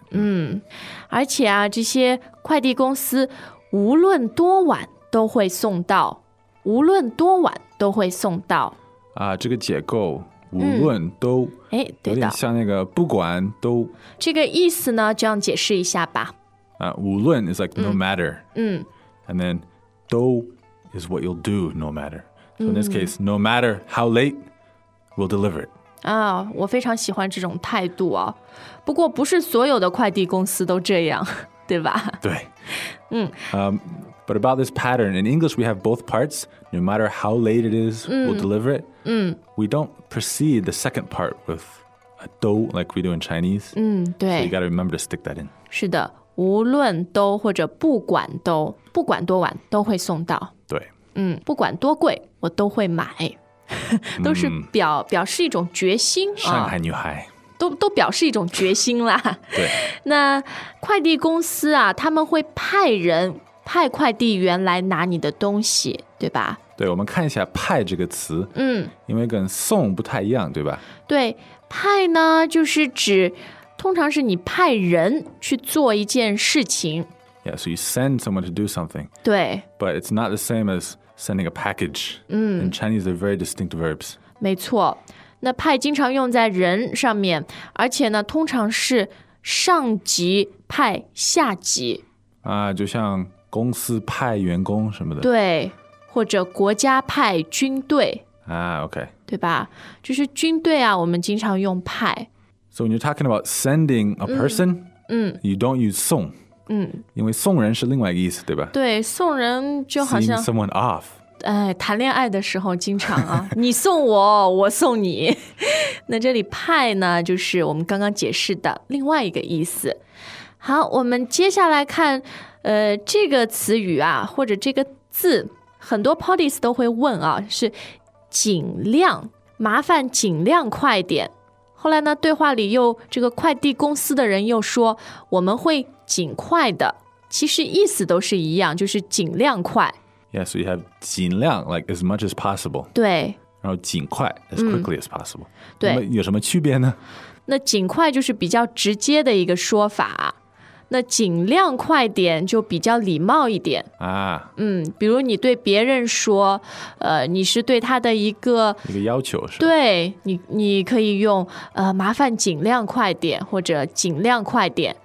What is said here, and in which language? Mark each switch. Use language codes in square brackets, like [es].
[zh] 嗯，而且啊，这些快递公司无论多晚都会送到，无论多晚都会送到。啊，这个解构无论都、嗯、诶，对的，有点像那个不管都。这个意思呢，这样解释一下吧。 [en] 啊，无论 is like no matter. 嗯。 And then 都 is what you'll do no matter. So in this case,、嗯、no matter how late, we'll deliver it. [zh] 啊，我非常喜欢这种态度哦。不过不是所有的快递公司都这样，对吧？对。嗯。 [en] But about this pattern, in English we have both parts, no matter how late it is,、嗯、 we'll deliver it.、嗯、 we don't precede the second part with a 都 like we do in Chinese.、 [zh] 嗯、对 [en] so you gotta remember to stick that in. [zh] 是的，无论都或者不管都，不管多晚都会送到。对、嗯、不管多贵我都会买。都是 表示一种决心。上海女孩。哦都表示一种决心啦。对。那快递公司啊，他们会派人，派快递员来拿你的东西，对吧？对，我们看一下派这个词。嗯。因为跟送不太一样，对吧？对，派呢，就是指，通常是你派人去做一件事情。 [en] Yeah, so you send someone to do something. [zh] 对。 [en] But it's not the same as sending a package. 嗯。 In Chinese, they're very distinct verbs. [zh] 没错。那派经常用在人上面，而且呢，通常是上级派下级。啊，就像公司派员工什么的。对，或者国家派军队。啊 ，OK。对吧？就是军队啊，我们经常用派。 [en] So when you're talking about sending a person, 嗯, 嗯，you don't use 送。嗯。 [zh] 因为送人是另外一个意思，对吧？对，送人就好像。 [en] Seeing someone off. [zh] 哎，谈恋爱的时候经常啊，你送我，我送你。那这里派呢，就是我们刚刚解释的另外一个意思。好，我们接下来看，这个词语啊，或者这个字，很多 police 都会问啊，是尽量麻烦，尽量快点。后来呢，对话里又这个快递公司的人又说，我们会尽快的。其实意思都是一样，就是尽量快。 [en] Yeah, so you have 尽量 like as much as possible. [zh] 对。 [en] 然后尽快 as quickly as possible. [zh] 对。那么有什么区别呢？那尽快就是比较直接的一个说法。那尽量快点就比较礼貌一点。啊。嗯，比如你对别人说，你是对他的一个要求是吧？对，你可以用麻烦尽量快点或者尽量快点。